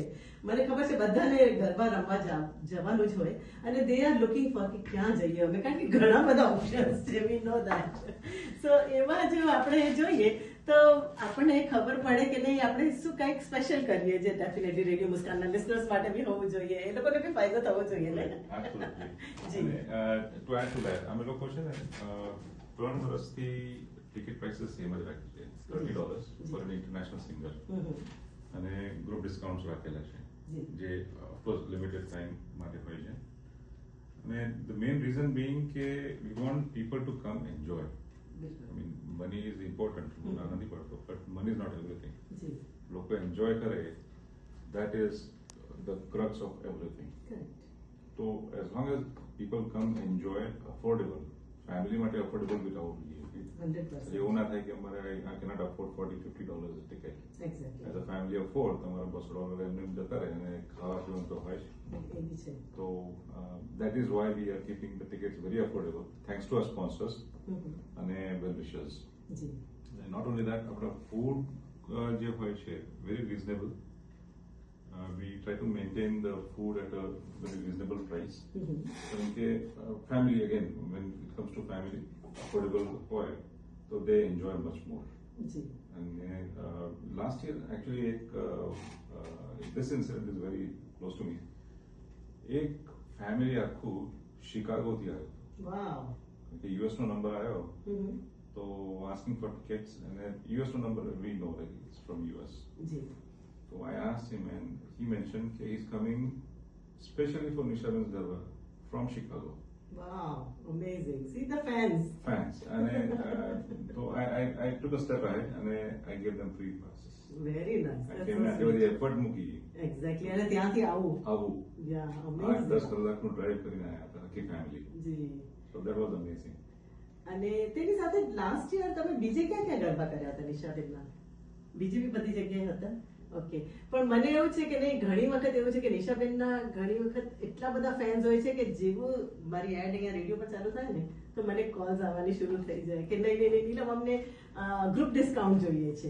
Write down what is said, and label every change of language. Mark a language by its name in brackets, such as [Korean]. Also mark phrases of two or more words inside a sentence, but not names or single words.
[Gujarati] મને ખબર છે બધાને ગરબા રમવા જવાનું જ હોય અને [English] they are looking for [Gujarati] કે ક્યાં જઈએ અમે, કારણ કે ઘણા બધા ઓપ્શન્સ છે. [English] We know that. [Gujarati] સો એમાં જો આપણે જોઈએ તો આપણને ખબર પડે કે નહીં આપણે શું કંઈક સ્પેશિયલ કરીએ જે ડેફિનેટલી રેડિયો મુસ્કાનના લિસનર્સ માટે બી હોવું જોઈએ, એ લોકોને બી ફાયદો થવો જોઈએ ને. [English] Absolutely. [Gujarati] જી. [English] અને to add to that, [Gujarati] અમે લોકો છે ને 3 વર્ષથી [English] ticket prices same [Gujarati] જ રાખી છે, [English] $30 for an international singer. [Gujarati] અને [English] group discounts [Gujarati] રાખેલા છે જે [English] of course limited time [Gujarati] માટે હોય છે. [English] અને the main reason being કે we want people to come enjoy. I mean, money is important, [Gujarati] નથી પડતો, [English] but money is not everything. [Gujarati] જી લોકો એન્જોય કરે, [English] that is the crux of everything. કરેક્ટ. So as long as people come enjoy affordable, [Gujarati] ફેમિલી માટે અફોર્ડેબલ બી થવું જોઈએ. 100%. એવું ના થાય કે અમારે [English] I cannot afford $40-50 a ticket. Exactly. As a family of 4 [Gujarati] તમારા $200 એમને એમ જતા રહે અને ખાવા પીવાનું તો હોય જ. એ બી છે. [English] So that is why we are keeping the tickets very affordable, thanks to our sponsors and well wishers. [Gujarati] જી. [English] And not only that, our food [Gujarati] જે હોય છે [English] very reasonable. We try to maintain the food at a very reasonable price. [Gujarati] કારણ કે [English] family, again, when it comes to family, affordable હોય so they enjoy much more. [Gujarati] જી. [English] And last year actually this incident is very close to me. [Gujarati] એક ફેમિલી આખું શિકાગોથી આવ્યો. વાવ. [English] US [Gujarati] નો નંબર આવ્યો તો [English] asking for tickets and then US [Gujarati] નો નંબર [English] we know that it's from US. [Gujarati] જી. [English] So I asked him and he mentioned that he's coming specially for Nishaben's Garba from Chicago. Wow, amazing. See the fans. Fans. And so I took a step ahead and I gave them free passes. Very nice. I That's came so and they sweet. [Gujarati] effort મૂકી. Exactly. અને ત્યાંથી આવું. આવું. [English] Yeah, 8-10 amazing. [Gujarati] કલાકનું ડ્રાઈવ કરીને આવ્યા હતા આખી ફેમિલી. જી. [English] So that was amazing. [Gujarati] અને તેની સાથે [English] last year [Gujarati] તમે બીજે ક્યાં ક્યાં ગરબા કર્યા હતા નિશાબેનના? બીજી બી બધી જગ્યાએ હતા? ઓકે. પણ મને એવું છે કે નહીં, ઘણી વખત એવું છે કે નિશાબેનના ઘણી વખત એટલા બધા ફેન્સ હોય છે કે જેવું મારી એડ અહીંયા રેડિયો પર ચાલુ થાય ને તો મને કોલ્સ આવવાની શરૂ થઈ જાય કે નહીં નહીં નહીં નીલમ અમને [English] group discount [Gujarati] જોઈએ છે.